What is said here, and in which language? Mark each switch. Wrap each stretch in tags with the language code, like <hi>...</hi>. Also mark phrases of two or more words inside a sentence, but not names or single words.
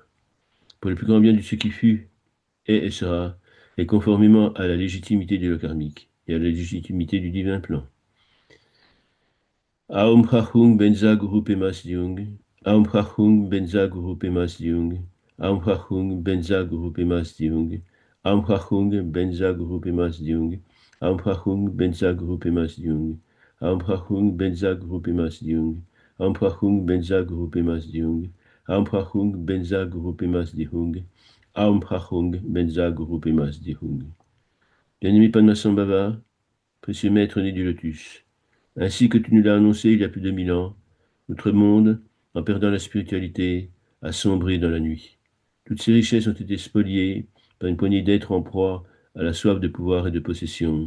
<fr>Pour le plus grand bien de ce qui fut, est et sera, et conformément à la légitimité du lot karmique et à la légitimité du divin plan.</fr> <sa>Aum Prachung Benza Guru Pemas Diung. Aum Prachung Benza Guru Pemas Diung. Aum Prachung Benza Guru Pemas Diung. Aum Prachung Benza Guru Pemas Diung. Aum Prachung Benza Guru Pemas Diung. Aum Prachung Benza Guru Pemas Diung. Aum Prachung Benza Guru Pemas Diung. Aum Prachung Benza Guru Pemas Diung. Aum Prachung Benza Guru Pemas Dihung.</sa> <fr>Bien-aimé Padmasambhava, précieux maître né du lotus, ainsi que tu nous l'as annoncé il y a plus de 1000 ans, notre monde, en perdant la spiritualité, a sombré dans la nuit. Toutes ces richesses ont été spoliées par une poignée d'êtres en proie à la soif de pouvoir et de possession.</fr>